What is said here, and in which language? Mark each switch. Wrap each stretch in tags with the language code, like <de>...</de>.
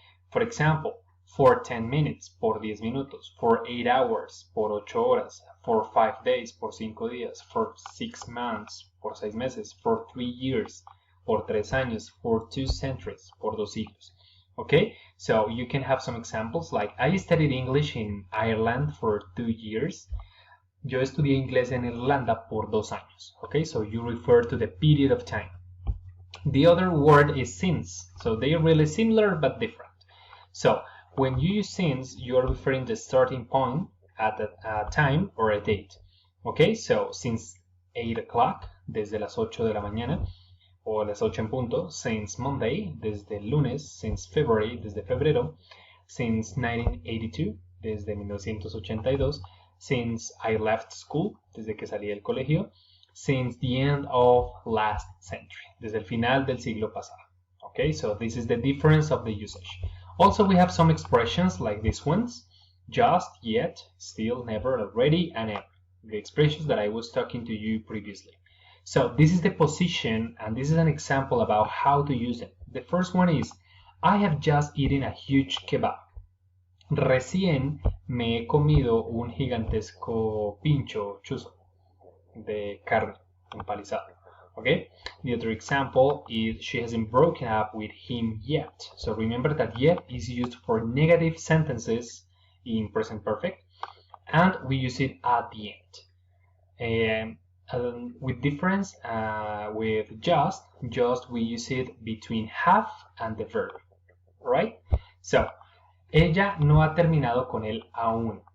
<en>For example, for 10 minutes,</en> <es>por 10 minutos,</es> <en>for 8 hours,</en> <es>por 8 horas,</es> <en>for 5 days,</en> <es>por 5 días,</es> <en>for 6 months,</en> <es>por 6 meses,</es> <en>for 3 years,</en> <es>por 3 años,</es> <en>for 2 centuries,</en> <es>por 2 siglos.</es> <en>Okay, so you can have some examples like I studied English in Ireland for 2 years.</en> <es>Yo estudié inglés en Irlanda por 2 años.</es> <en>Okay, so you refer to the period of time. The other word is since, so they are really similar but different. So when you use since, you are referring the starting point at a time or a date. Okay, so since 8 o'clock,</en> <es>desde las 8 de la mañana, o las 8 en punto,</es> <en>since Monday,</en> <es>desde el lunes,</es> <en>since February,</en> <es>desde febrero,</es> <en>since 1982,</en> <es>desde 1982,</es> <en>since I left school,</en> <es>desde que salí del colegio,</es> <en>since the end of last century,</en> <es>desde el final del siglo pasado.</es> <en>Okay, so this is the difference of the usage. Also, we have some expressions like these ones: just, yet, still, never, already, and ever. The expressions that I was talking to you previously. So this is the position, and this is an example about how to use it. The first one is, I have just eaten a huge kebab.</en> <es>Recién me he comido un gigantesco pincho chuzo de carne empalizado.</es> <en>Okay, the other example is, she hasn't broken up with him yet. So remember that yet is used for negative sentences in present perfect, and we use it at the end. With difference, with just we use it between have and the verb, right?</en> <es>So, ella no ha terminado con él aún.</es>